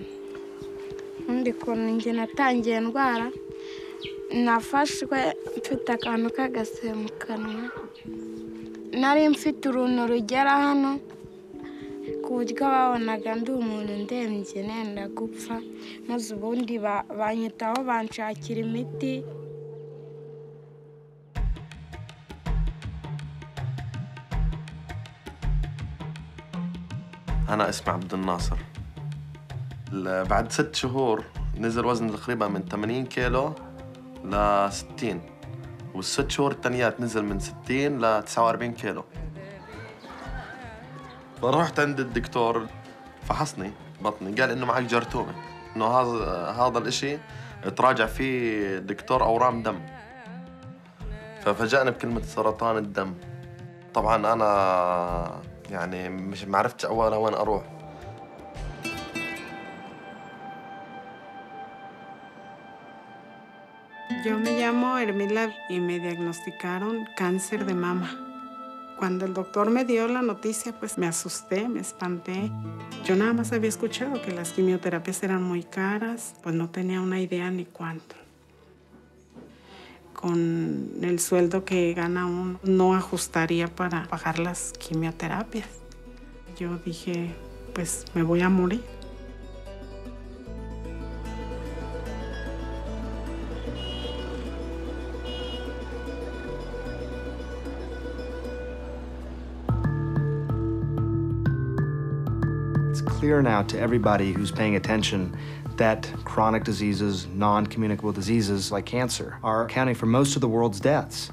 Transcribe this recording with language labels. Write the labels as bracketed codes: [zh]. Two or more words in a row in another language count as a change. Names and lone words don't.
[rw] Undi kuntu nge natangiye ndwara, nafashwe mfite akantu k'agasebe mu kanwa. Nari mfite uruntu rugera hano, ku buryo babonaga ndi umuntu ndembye nenda gupfa, maze ubundi banyitaho banshakira imiti. [ar] أنا اسمي عبد الناصر. بعد 6 شهور نزل وزني تقريبا من 80 كيلو ل 60، وال6 شهور التانيات نزل من 60 ل 49 كيلو. فرحت عند الدكتور فحصني بطني، قال إنه معك جرثومة، إنه هذا الإشي تراجع فيه دكتور أورام دم. ففاجأني بكلمة سرطان الدم. طبعاً أنا يعني ما عرفتش أولا وين أروح. [es] Yo me llamo Hermila y me diagnosticaron cáncer de mama. Cuando el doctor me dio la noticia, pues me asusté, me espanté. Yo nada más había escuchado que las quimioterapias eran muy caras, pues no tenía una idea ni cuánto. Con el sueldo que gana uno, no ajustaría para pagar las quimioterapias. Yo dije, pues me voy a morir. [en] It's clear now to everybody who's paying attention that chronic diseases, non-communicable diseases like cancer, are accounting for most of the world's deaths.